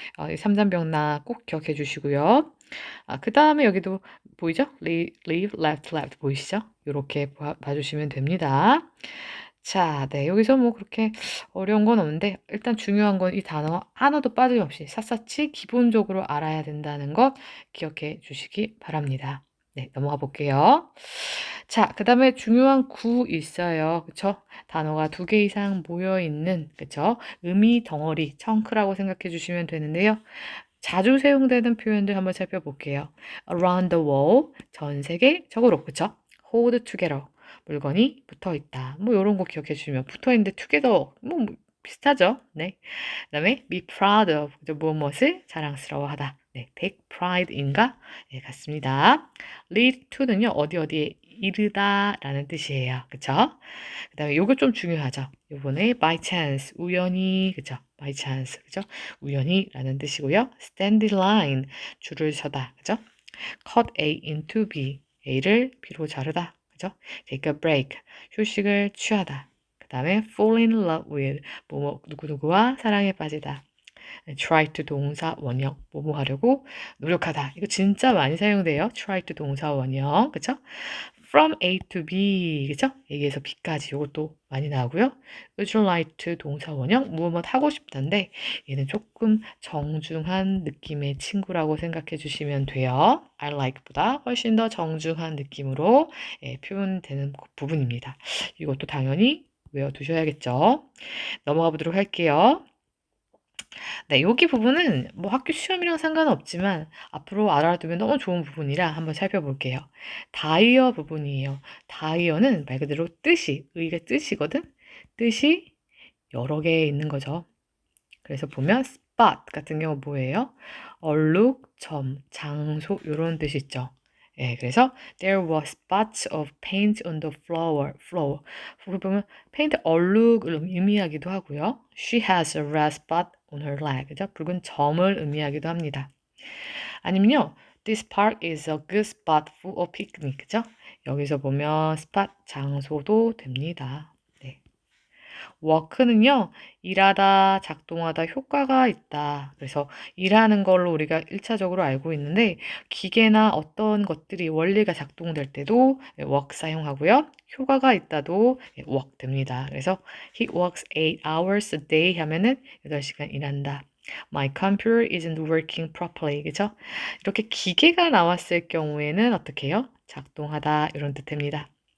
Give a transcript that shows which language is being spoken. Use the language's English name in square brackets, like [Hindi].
[Korean] 3단 변화 꼭 기억해 주시고요. 그다음에 여기도 보이죠? [English] leave, left, left [Korean] 보이시죠? 요렇게 봐주시면 됩니다. 자, 네. 여기서 뭐 그렇게 어려운 건 없는데 일단 중요한 건 이 단어 하나도 빠짐없이 샅샅이 기본적으로 알아야 된다는 것 기억해 주시기 바랍니다. 네, 넘어가 볼게요. 자, 그다음에 중요한 구 있어요. 그쵸? 단어가 2개 이상 모여 있는 그쵸? 의미 덩어리, 청크라고 생각해 주시면 되는데요. 자주 사용되는 표현들 한번 살펴볼게요. [English] around the world, [Korean] 전 세계적으로, 그쵸? [English] hold together, [Korean] 물건이 붙어 있다. 뭐 요런 거 기억해 주시면 붙어 있는데 together 뭐 비슷하죠? 네. 그다음에 [English] be proud of [Korean] 무엇을 자랑스러워하다. 네, [English] take pride in [Korean] 가 네, 같습니다. [English] lead to [Korean] 는요 어디에 이르다라는 뜻이에요. 그쵸? 그다음에 요거 좀 중요하죠. 요번에 [English] by chance [Korean] 우연히 그죠? [English] by chance [Korean] 그죠? 우연히라는 뜻이고요. [English] stand in line [Korean] 줄을 서다 그죠? [English] cut A into B [Korean] A를 B로 자르다 그죠? [English] take a break [Korean] 휴식을 취하다. 그 다음에 [English] fall in love with [Korean] 누구누구와 사랑에 빠지다. [English] try to [Korean] 동사 원형 뭐뭐 하려고 노력하다. 이거 진짜 많이 사용돼요. [English] try to [Korean] 동사 원형 그쵸? [English] from A to B [Korean] 그쵸? A에서 B까지 이것도 많이 나오고요. [English] would you like to [Korean] 동사 원형 무엇 하고 싶다인데 얘는 조금 정중한 느낌의 친구라고 생각해 주시면 돼요. [English] I like [Korean] 보다 훨씬 더 정중한 느낌으로 표현되는 부분입니다. 이것도 당연히 외워두셔야겠죠. 넘어가 보도록 할게요. 네, 여기 부분은 뭐 학교 시험이랑 상관없지만 앞으로 알아두면 너무 좋은 부분이라 한번 살펴볼게요. 다이어 부분이에요. 다이어는 말 그대로 뜻이, 의가 뜻이거든? 뜻이 여러 개 있는 거죠. 그래서 보면 spot 같은 경우 뭐예요? 얼룩, 점, 장소 이런 뜻이 있죠. 예, 그래서 [English] there were spots of paint on the floor. [Korean] 거기 보면 페인트 얼룩을 의미하기도 하고요. [English] She has a red spot on her leg. [Korean] 그죠? 붉은 점을 의미하기도 합니다. 아니면요. [English] This park is a good spot for a picnic. [Korean] 그죠? 여기서 보면 spot 장소도 됩니다. 네. 워크는요, 일하다, 작동하다 효과가 있다. 그래서 일하는 걸로 우리가 1차적으로 알고 있는데, 기계나 어떤 것들이 원리가 작동될 때도 work 사용하고요. 효과가 있다도 work 됩니다. 그래서 [English] he works 8 hours a day [Korean] 하면은 8시간 일한다. [English] My computer isn't working properly. [Korean] 그죠? 이렇게 기계가 나왔을 경우에는 어떻게 해요? 작동하다 이런 뜻 됩니다.